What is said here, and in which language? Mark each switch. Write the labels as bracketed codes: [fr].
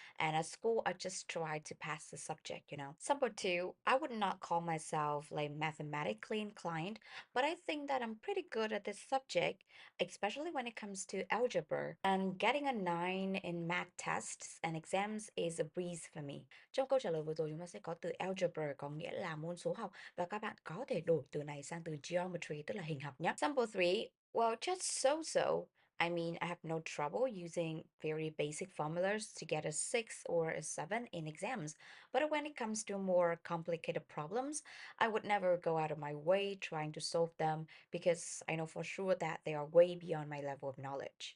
[en] And at school, I just try to pass the subject. Simple two, I would not call myself like mathematically inclined, but I think that I'm pretty good at this subject, especially when it comes to algebra. And getting a 9 in math tests and exams is a breeze for me. [vi] Trong câu trả lời vừa rồi chúng ta sẽ có từ algebra có nghĩa là môn số học và các bạn có thể đổi từ này sang từ geometry tức là hình học nhé. [en] Sample 3, well, just so. I mean, I have no trouble using very basic formulas to get a 6 or a 7 in exams. But when it comes to more complicated problems, I would never go out of my way trying to solve them because I know for sure that they are way beyond my level of knowledge.